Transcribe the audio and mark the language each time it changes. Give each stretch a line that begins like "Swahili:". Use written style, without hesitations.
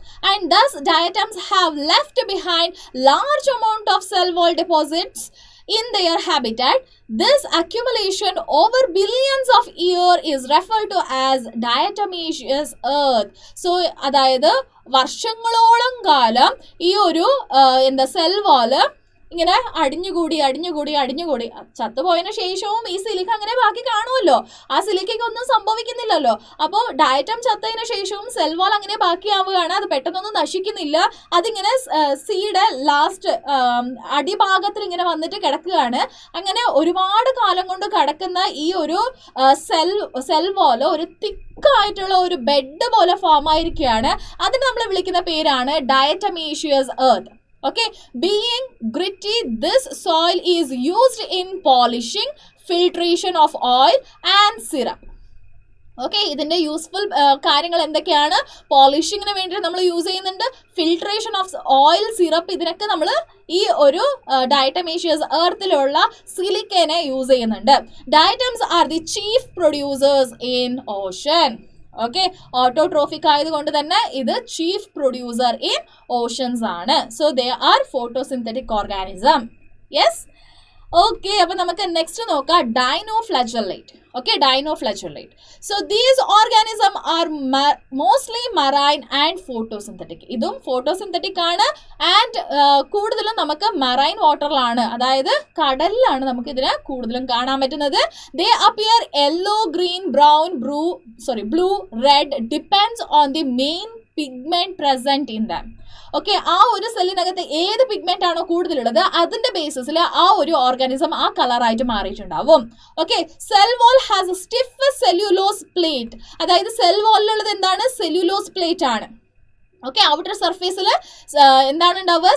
English: And thus diatoms have left behind large amount of cell wall deposits in their habitat. This accumulation over billions of years is referred to as diatomaceous earth.
Malayalam: So അതായത് വർഷങ്ങളോളം കാലം ഈ ഒരു cell വാള് ഇങ്ങനെ അടിഞ്ഞുകൂടി ചത്തുപോയതിനു ശേഷവും ഈ silica അങ്ങനെ ബാക്കി കാണുമല്ലോ. ആ സിലിക്കയ്ക്ക് ഒന്നും സംഭവിക്കുന്നില്ലല്ലോ. അപ്പോൾ ഡയറ്റം ചത്തതിന് ശേഷവും സെൽ വാൾ അങ്ങനെ ബാക്കിയാവുകയാണ്. അത് പെട്ടെന്നൊന്നും നശിക്കുന്നില്ല. അതിങ്ങനെ സീയുടെ ലാസ്റ്റ് അടിഭാഗത്തിൽ ഇങ്ങനെ വന്നിട്ട് കിടക്കുകയാണ്. അങ്ങനെ ഒരുപാട് കാലം കൊണ്ട് കിടക്കുന്ന ഈ ഒരു സെൽ വാൾ ഒരു തിക്കായിട്ടുള്ള ഒരു ബെഡ് പോലെ ഫോം ആയിരിക്കുകയാണ്. അതിന് നമ്മൾ വിളിക്കുന്ന പേരാണ് ഡയറ്റമേഷ്യസ് earth.
English: Okay, being gritty, this soil is used in polishing, filtration of oil and syrup.
Malayalam: Okay, ഇതിൻ്റെ യൂസ്ഫുൾ കാര്യങ്ങൾ എന്തൊക്കെയാണ്? പോളിഷിങ്ങിന് വേണ്ടിയിട്ട് നമ്മൾ യൂസ് ചെയ്യുന്നുണ്ട്.
English: filtration of oil,
Malayalam: സിറപ്പ്, ഇതിനൊക്കെ നമ്മൾ ഈ ഒരു ഡയറ്റമേഷ്യസ് എർത്തിലുള്ള സിലിക്കേനെ യൂസ് ചെയ്യുന്നുണ്ട്.
English: Diatoms are the chief producers in ocean.
Malayalam: Okay, autotrophic ആയതുകൊണ്ട് തന്നെ ഇത്
English: chief producer in oceans
Malayalam: ആണ്.
English: So they are photosynthetic organism. Yes, okay.
Malayalam: അപ്പം നമുക്ക് നെക്സ്റ്റ് നോക്കാം ഡൈനോഫ്ലജെല്ലേറ്റ്.
English: Okay, dinoflagellate. So these organisms are mostly marine and photosynthetic.
Malayalam: ഇതും photosynthetic ആണ് and കൂടുതലും നമുക്ക് മറൈൻ വാട്ടറിലാണ്, അതായത് കടലിലാണ് നമുക്ക് ഇതിനെ കൂടുതലും കാണാൻ പറ്റുന്നത്.
English: They appear yellow, green, brown, blue, red depends on the main pigment present in them.
Malayalam: Okay, ആ ഒരു സെല്ലിനകത്ത് ഏത് പിഗ്മെന്റ് ആണോ കൂടുതലുള്ളത് അതിന്റെ ബേസിസിൽ ആ ഒരു ഓർഗാനിസം ആ കളറായിട്ട് മാറിയിട്ടുണ്ടാവും.
English: Okay, cell wall has a stiff cellulose plate.
Malayalam: അതായത് സെൽ വാളിലുള്ളത് എന്താണ്? സെല്ലുലോസ് പ്ലേറ്റ് ആണ്. ഓക്കെ, ഔട്ടർ സർഫേസിൽ എന്താണ് ഉണ്ടാവുക?